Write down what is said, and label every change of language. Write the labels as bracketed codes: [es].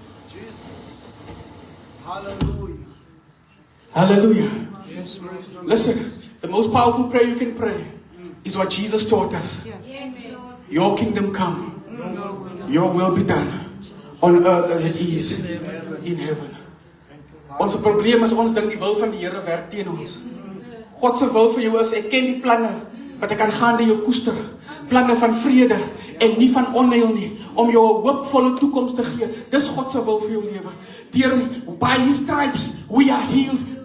[en] Jesus. Hallelujah. Hallelujah. Yes, praise the Lord. Listen, the most powerful prayer you can pray is what Jesus taught us. Your kingdom come. Your will be done on earth as it is in heaven. [af] Ons probleem is ons dink die wil van die Here werk teen ons. God se wil vir jou is, ek ken die planne dat ek aangaande jou koester, planne van vrede en nie van onheil nie, om jou 'n hoopvolle toekoms te gee. Dis God se wil vir jou lewe. [en] By his stripes we are healed.